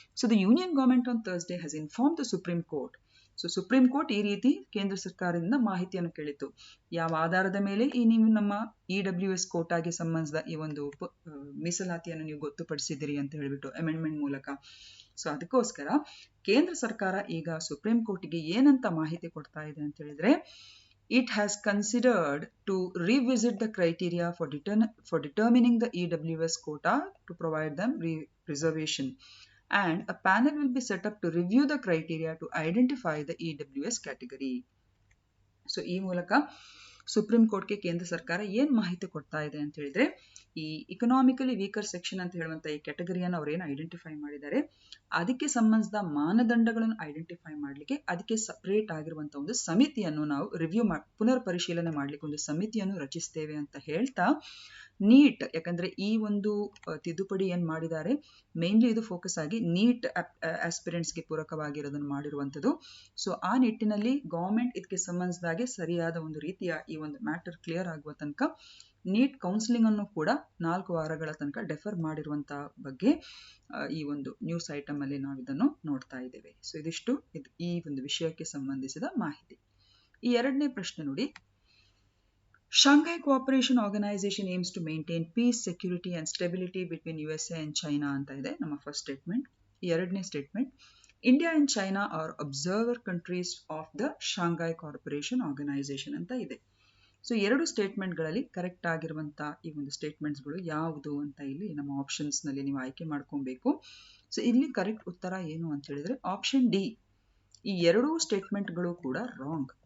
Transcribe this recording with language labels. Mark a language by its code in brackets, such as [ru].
[en] The union government on Thursday has inform the Supreme Court. Supreme Court [kn] ಈ ರೀತಿ ಕೇಂದ್ರ ಸರ್ಕಾರದಿಂದ ಮಾಹಿತಿಯನ್ನು ಕೇಳಿತು. ಯಾವ ಆಧಾರದ ಮೇಲೆ ನೀವು ನಮ್ಮ EWS ಕೋಟಾಗೆ ಸಂಬಂಧಿಸಿದ ಈ ಒಂದು ಮೀಸಲಾತಿಯನ್ನು ನೀವು ಗೊತ್ತುಪಡಿಸಿದಿರಿ ಅಂತ ಹೇಳಿಬಿಟ್ಟು ಅಮೆಂಡ್ಮೆಂಟ್ ಮೂಲಕ. ಅದಕ್ಕೋಸ್ಕರ ಕೇಂದ್ರ ಸರ್ಕಾರ ಈಗ ಸುಪ್ರೀಂ ಕೋರ್ಟ್ಗೆ ಏನಂತ ಮಾಹಿತಿ ಕೊಡ್ತಾ ಇದೆ ಅಂತ ಹೇಳಿದ್ರೆ, [en] it has considered to revisit the criteria for determining the EWS quota to provide them reservation, and a panel will be set up to review the criteria to identify the EWS category. [kn] ಈ ಮೂಲಕ supreme ಕೋರ್ಟ್ಗೆ ಕೇಂದ್ರ ಸರ್ಕಾರ ಏನ್ ಮಾಹಿತಿ ಕೊಡ್ತಾ ಇದೆ ಅಂತ ಹೇಳಿದ್ರೆ, ಈ ಇಕನಾಮಿಕಲಿ ವೀಕರ್ ಸೆಕ್ಷನ್ ಅಂತ ಹೇಳುವಂತ ಈ ಕ್ಯಾಟಗರಿಯನ್ನು ಅವ್ರೇನು ಐಡೆಂಟಿಫೈ ಮಾಡಿದ್ದಾರೆ, ಅದಕ್ಕೆ ಸಂಬಂಧಿಸಿದ ಮಾನದಂಡಗಳನ್ನು ಐಡೆಂಟಿಫೈ ಮಾಡಲಿಕ್ಕೆ ಅದಕ್ಕೆ ಸಪರೇಟ್ ಆಗಿರುವಂತ ಒಂದು ಸಮಿತಿಯನ್ನು ನಾವು ಪುನರ್ ಪರಿಶೀಲನೆ ಮಾಡ್ಲಿಕ್ಕೆ ಒಂದು ಸಮಿತಿಯನ್ನು ರಚಿಸ್ತೇವೆ ಅಂತ ಹೇಳ್ತಾ, ನೀಟ್, ಯಾಕಂದ್ರೆ ಈ ಒಂದು ತಿದ್ದುಪಡಿ ಏನ್ ಮಾಡಿದ್ದಾರೆ ಮೇನ್ಲಿ ಇದು ಫೋಕಸ್ ಆಗಿ ನೀಟ್ ಆಸ್ಪಿರೆಂಟ್ಸ್ಗೆ ಪೂರಕವಾಗಿರೋದನ್ನು ಮಾಡಿರುವಂಥದ್ದು. ಆ ನಿಟ್ಟಿನಲ್ಲಿ ಗವರ್ಮೆಂಟ್ ಇದಕ್ಕೆ ಸಂಬಂಧಿಸಿದಾಗೆ ಸರಿಯಾದ ಒಂದು ರೀತಿಯ ಈ ಒಂದು ಮ್ಯಾಟರ್ ಕ್ಲಿಯರ್ ಆಗುವ ತನಕ ನೀಟ್ ಕೌನ್ಸಿಲಿಂಗ್ ಅನ್ನು ಕೂಡ 4 ವಾರಗಳ ತನಕ ಡೆಫರ್ ಮಾಡಿರುವಂತ ಬಗ್ಗೆ ಈ ಒಂದು ನ್ಯೂಸ್ ಐಟಮ್ ಅಲ್ಲಿ ನಾವು ಇದನ್ನು ನೋಡ್ತಾ ಇದ್ದೇವೆ. ಇದಿಷ್ಟು ಈ ಒಂದು ವಿಷಯಕ್ಕೆ ಸಂಬಂಧಿಸಿದ ಮಾಹಿತಿ. ಈ ಎರಡನೇ ಪ್ರಶ್ನೆ ನೋಡಿ, [en] Shanghai Cooperation Organization aims to maintain peace, security and stability between USA and China [kn] ಅಂತ ಇದೆ ನಮ್ಮ ಫಸ್ಟ್ ಸ್ಟೇಟ್ಮೆಂಟ್. ಎರಡನೇ statement, [en] India and China are observer countries of the Shanghai corporation organisation [kn] ಅಂತ ಇದೆ. ಸೊ 2 ಸ್ಟೇಟ್ಮೆಂಟ್ಗಳಲ್ಲಿ ಕರೆಕ್ಟ್ ಆಗಿರುವಂಥ ಈ ಒಂದು ಸ್ಟೇಟ್ಮೆಂಟ್ಸ್ಗಳು ಯಾವುದು ಅಂತ ಇಲ್ಲಿ ನಮ್ಮ ಆಪ್ಷನ್ಸ್ನಲ್ಲಿ ನೀವು ಆಯ್ಕೆ ಮಾಡ್ಕೊಬೇಕು. ಸೊ ಇಲ್ಲಿ ಕರೆಕ್ಟ್ ಉತ್ತರ ಏನು ಅಂತ ಹೇಳಿದ್ರೆ ಆಪ್ಷನ್ ಡಿ. ಈ 2 ಸ್ಟೇಟ್ಮೆಂಟ್ಗಳು ಕೂಡ ರಾಂಗ್.